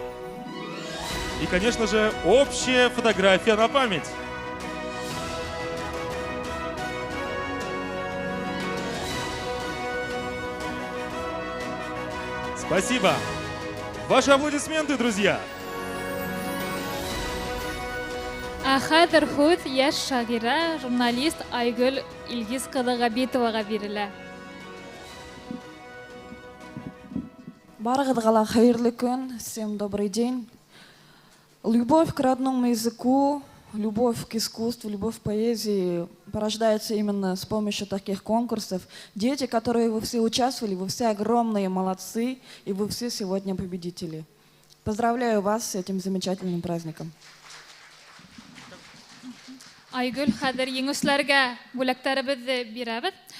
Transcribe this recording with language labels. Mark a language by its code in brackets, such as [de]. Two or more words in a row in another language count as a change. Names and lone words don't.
[ru] И, конечно же, общая фотография на память. Спасибо. Ваши аплодисменты, друзья. [tt] Хәзер һүз яшь шагыйрә, журналист Айгөл Илгиз Кыдыгабитовага бирелә. Барыгызга хәерле көн, [ru] всем добрый день. Любовь к родному языку, любовь к искусству, любовь к поэзии порождается именно с помощью таких конкурсов. Дети, которые вы все участвовали, вы все огромные молодцы, и вы все сегодня победители. Поздравляю вас с этим замечательным праздником. [tt] Айгөл, хәзер еңүчеләргә бүләкләребезне бирәбез.